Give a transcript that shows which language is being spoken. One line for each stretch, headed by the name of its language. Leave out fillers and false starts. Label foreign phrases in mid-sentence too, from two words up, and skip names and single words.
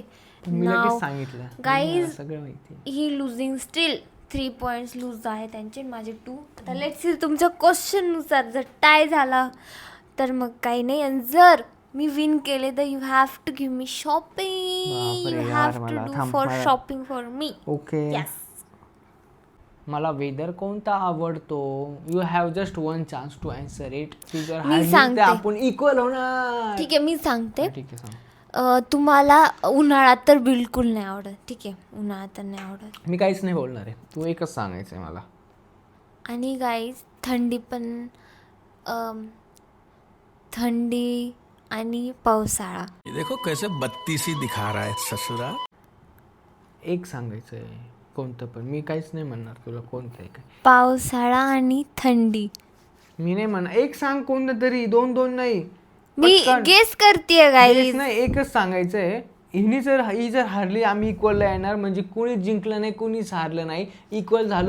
English: now guys
Marathi: सगळं माहिती. ही
English: losing still 3 points lose
Marathi: आहे त्यांचे, माझे 2. आता
English: let's see
Marathi: तुमच्या क्वेश्चननुसार जर टाय झाला तर मग काही नाही. आणि जर मी विन केले तर
English: you have to give me shopping. you have to do for shopping for me.
Marathi: ओके. यस. मला वेदर कोणता आवडतो.
English: you have just 1 chance to answer it.
Marathi: मी सांगते. आपण इक्वल होणार. ठीक आहे मी सांगते. ठीक आहे सांग. तुम्हाला उन्हाळ्यात तर बिलकुल नाही आवडत. ठीक आहे उन्हाळ्यात तर नाही आवडत. मी काहीच नाही बोलणार आहे, तू एकच सांगायचं आहे मला. आणि गाईज थंडी पण थंडी आणि पावसाळा.
Hindi: देखो कैसे बत्तीसी दिखा रहा है ससुरा.
Marathi: एक सांगायचं आहे कोणतं पण. मी काहीच नाही म्हणणार तुला कोणतं आहे काय. पावसाळा आणि थंडी. मी नाही म्हणणार. एक सांग कोणतं तरी. 2 नाही. मी पटकन. गेस करतेय Guess गाईज. नाही, एकच सांगायचंय. ही जर हारली आम्ही इक्वलला येणार, म्हणजे कोणीच जिंकलं नाही कोणीच हारलं नाही, इक्वल झालो.